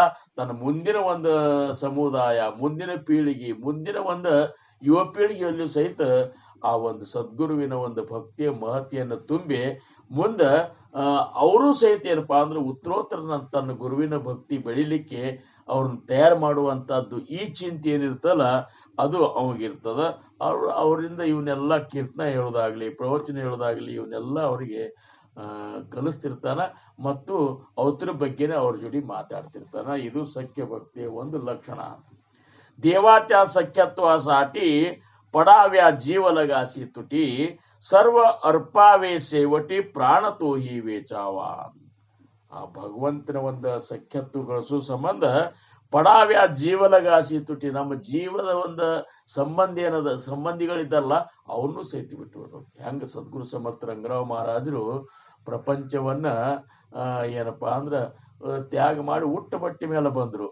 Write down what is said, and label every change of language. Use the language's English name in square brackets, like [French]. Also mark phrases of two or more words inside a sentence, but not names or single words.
[Kannada] ತನ್ನ ಮುಂದಿನ ಒಂದು ಸಮುದಾಯ, ಮುಂದಿನ ಪೀಳಿಗೆ, ಮುಂದಿನ ಒಂದು ಯುವ ಪೀಳಿಗೆಯಲ್ಲೂ ಸಹಿತ ಆ ಒಂದು ಸದ್ಗುರುವಿನ ಒಂದು ಭಕ್ತಿಯ ಮಹತಿಯನ್ನು ತುಂಬಿ ಮುಂದ ಅವರು ಸಹಿತ ಏನಪ್ಪಾ ಅಂದ್ರೆ ಉತ್ತರೋತ್ತರ ತನ್ನ ಗುರುವಿನ ಭಕ್ತಿ ಬೆಳಿಲಿಕ್ಕೆ ಅವ್ರನ್ನ ತಯಾರು ಮಾಡುವಂತಹದ್ದು ಈ ಚಿಂತೆ ಏನಿರ್ತಲ್ಲ ಅದು ಅವಾಗಿರ್ತದ. ಅವರಿಂದ ಇವನ್ನೆಲ್ಲ ಕೀರ್ತನ ಹೇಳೋದಾಗ್ಲಿ, ಪ್ರವಚನ ಹೇಳೋದಾಗ್ಲಿ, ಇವನ್ನೆಲ್ಲ ಅವರಿಗೆ ಕಲಿಸ್ತಿರ್ತಾನ ಮತ್ತು ಅವತರ ಬಗ್ಗೆನೆ ಅವ್ರ ಜೊತೆ ಮಾತಾಡ್ತಿರ್ತಾನ. ಇದು ಸಖ್ಯ ಭಕ್ತಿಯ ಒಂದು ಲಕ್ಷಣ. [Marathi] देवाच्या सख्यत्वासाठी पडाव्या जीव लगासी तुटी सर्व अर्पावे शेवटी प्राण तोही वेचावा. [Kannada] ಆ ಭಗವಂತನ ಒಂದು ಸಖ್ಯತ್ತು ಗಳಿಸೋ ಸಂಬಂಧ [Marathi] पडाव्या जीवलगासी तुटी [Kannada] ನಮ್ಮ ಜೀವದ ಒಂದು ಸಂಬಂಧಿಗಳಿದ್ದಾರಲ್ಲ ಅವನ್ನೂ ಸಹಿತ ಬಿಟ್ಟು ಬಿಡ್ಬೇಕು. ಹೆಂಗ ಸದ್ಗುರು ಸಮರ್ಥ ರಂಗರಾವ್ ಮಹಾರಾಜರು ಪ್ರಪಂಚವನ್ನ ಏನಪ್ಪಾ ಅಂದ್ರ ತ್ಯಾಗ ಮಾಡಿ ಉಟ್ಟ ಬಟ್ಟೆ ಮೇಲೆ ಬಂದ್ರು.